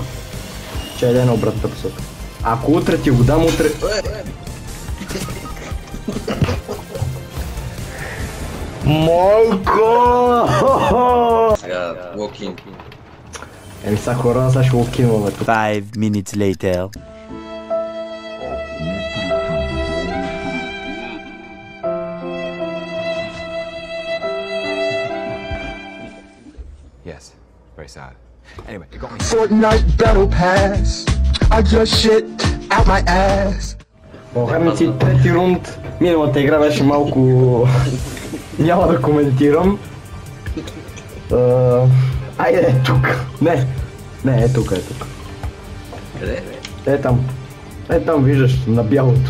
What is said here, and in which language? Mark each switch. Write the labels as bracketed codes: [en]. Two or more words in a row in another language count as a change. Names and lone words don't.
[bg] Чай да е на обратната посока. Ако утре ти го дам, утре... Майко! Сега, walking. Еми са хора, сега ще локинваме тук. [en] 5 minutes later. Yes, very sad. Anyway, it got me. Fortnite Battle Pass. I just shit out my ass. [bg] Похарници, трети рунд. Миналата игра беше малко... Няма да коментирам. Айде, е тук. Не, е тук. Къде? Е там виждаш, на бялото.